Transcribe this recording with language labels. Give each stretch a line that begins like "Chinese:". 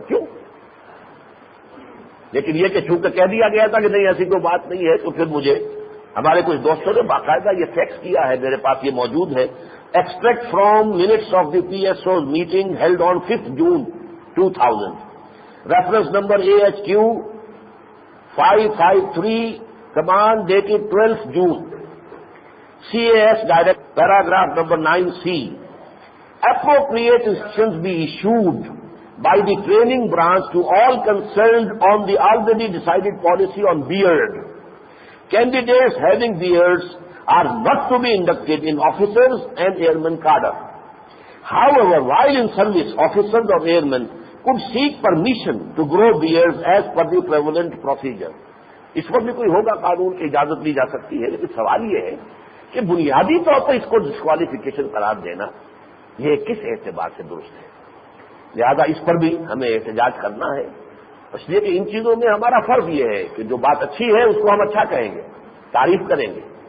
Urdu: کیوں؟ لیکن یہ کہ چونکہ کہہ دیا گیا تھا کہ نہیں ایسی کوئی بات نہیں ہے، تو پھر مجھے ہمارے کچھ دوستوں نے باقاعدہ یہ فیکس کیا ہے، میرے پاس یہ موجود ہے.
English: Extract from minutes of the PSO meeting held on 5 June 2000، reference number AHQ 553، command dated 12 June. CAS Direct, paragraph number 9C. Appropriate instructions be issued by the training branch to all concerned on the already decided policy on beard. Candidates having beards are not to be inducted in officers and airmen cadre. However, while in service, officers or airmen could seek permission to grow beards as per the prevalent procedure.
Urdu: اس وقت بھی کوئی ہوگا قانون کی اجازت لی جا سکتی ہے، لیکن سوال یہ ہے کہ بنیادی طور پر اس کو ڈسکوالیفیکیشن قرار دینا یہ کس اعتبار سے درست ہے. لہذا اس پر بھی ہمیں احتجاج کرنا ہے، اس لیے کہ ان چیزوں میں ہمارا فرض یہ ہے کہ جو بات اچھی ہے اس کو ہم اچھا کہیں گے، تعریف کریں گے.